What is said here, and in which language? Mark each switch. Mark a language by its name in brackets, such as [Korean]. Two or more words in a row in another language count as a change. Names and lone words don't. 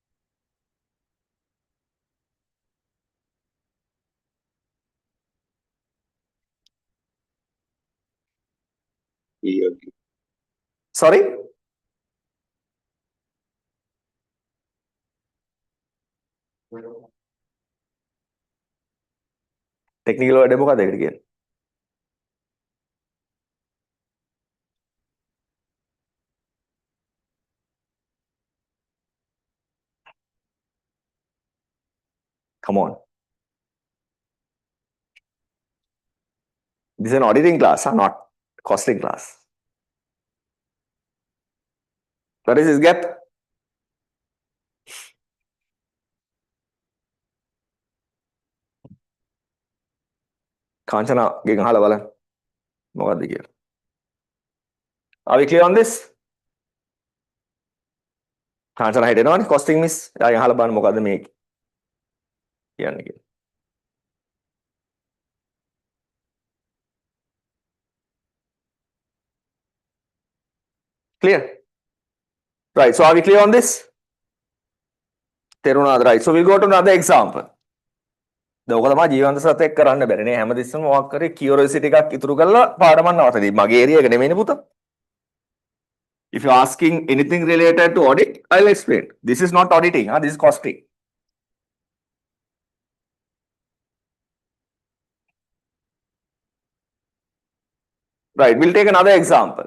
[English] Sorry? Technical word [Sinhala] මොකද ඒකට කියන්නේ? [English] Come on. This is an auditing class, not costing class. What is this gap? [Sinhala] Kanchana ගෙන් අහලා බලන්න. මොකද්ද කියලා. [English] Are we clear on this? [Sinhala] Kanchana හිතෙනවනේ [English] costing miss. [Sinhala] ආයෙ අහලා බලන්න මොකද්ද මේ කියන්නේ කියලා. [English] Clear? Right. So are we clear on this? තේරුණාද? Right. So we'll go to another example. [Sinhala] දැන් ඔක තමයි ජීවන්ත සත් එක්ක කරන්න බැරි නේ හැමතිස්සෙම මොකක් කරේ කියුරියසිටි එකක් ඉතුරු කරලා පාඩමක් නවත්තදී. මගේ ඒරියා එක නෙමෙයිනේ පුතා. [English] If you're asking anything related to audit, I'll explain. This is not auditing, this is costing. Right, we'll take another example.